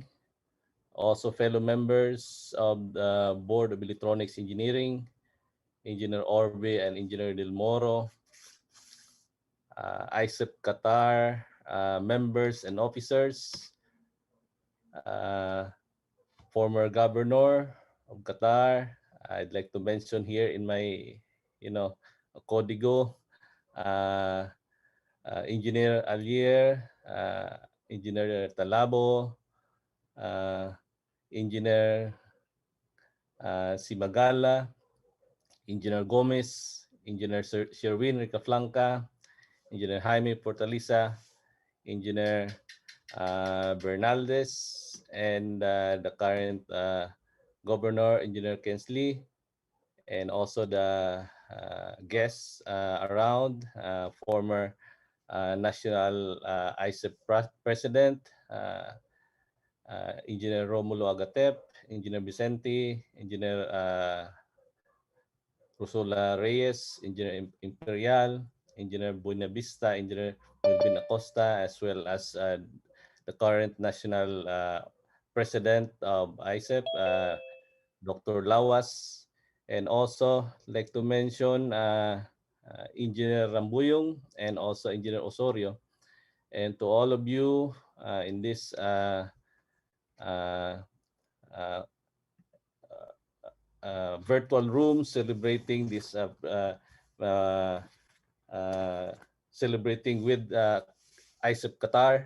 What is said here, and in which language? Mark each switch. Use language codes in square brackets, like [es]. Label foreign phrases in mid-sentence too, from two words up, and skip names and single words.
[en] Also fellow members of the Board of Electronics Engineering, Engineer Orbe and Engineer Del Moro, IECEP Qatar members and officers, former governor of Qatar. I'd like to mention here in my, código, Engineer Alier, Engineer Talabo, Engineer Simagala, Engineer Gomez, Engineer Sherwin Ricaflanca, Engineer Jaime Portaliza, Engineer Bernaldez, and the current Governor, Engineer Kensley, and also the guests around, former National IECEP President, Engineer Romulo Agatep, Engineer Vicente, Engineer Rosula Reyes, Engineer Imperial, Engineer Buenavista, Engineer Melvin Acosta, as well as the current National President of IECEP, Dr. Lawas, and also like to mention Engineer Rambuyong and also Engineer Osorio. And to all of you in this virtual room celebrating this celebrating with IECEP Qatar.